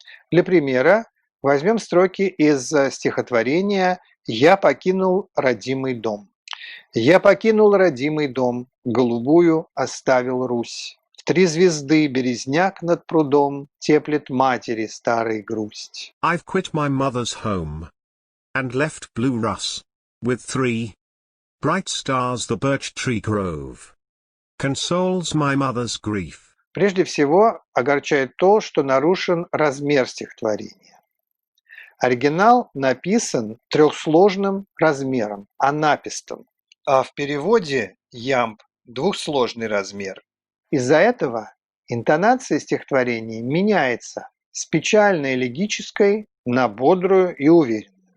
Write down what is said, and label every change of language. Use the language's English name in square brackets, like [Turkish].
[Russian] Для примера возьмем строки из стихотворения «Я покинул родимый дом». «Я покинул родимый дом, голубую оставил Русь. В 3 звезды березняк над прудом теплит матери старой грусть». [English] I've quit my mother's home, and left blue Russ, with 3 bright stars the birch tree grove consoles my mother's grief. [Russian] Прежде всего, огорчает то, что нарушен размер стихотворения. Оригинал написан трехсложным размером, анапистом, а в переводе ямб двухсложный размер. Из-за этого интонация стихотворения меняется с печальной элегической на бодрую и уверенную.